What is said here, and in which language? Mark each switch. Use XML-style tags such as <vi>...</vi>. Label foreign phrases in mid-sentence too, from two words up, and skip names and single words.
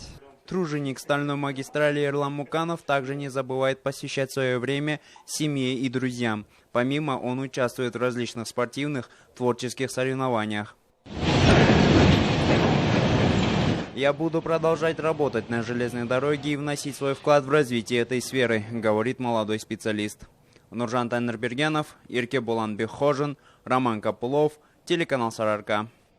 <ru>Труженик стальной магистрали Ерлан Муканов также не забывает посвящать свое время семье и друзьям. Помимо, он участвует в различных спортивных, творческих соревнованиях. «Я буду продолжать работать на железной дороге и вносить свой вклад в развитие этой сферы», говорит молодой специалист. Нуржан Таннербергенов, Ирке Буланбек Хожин, Роман Капулов, телеканал Сарыарка.</ru>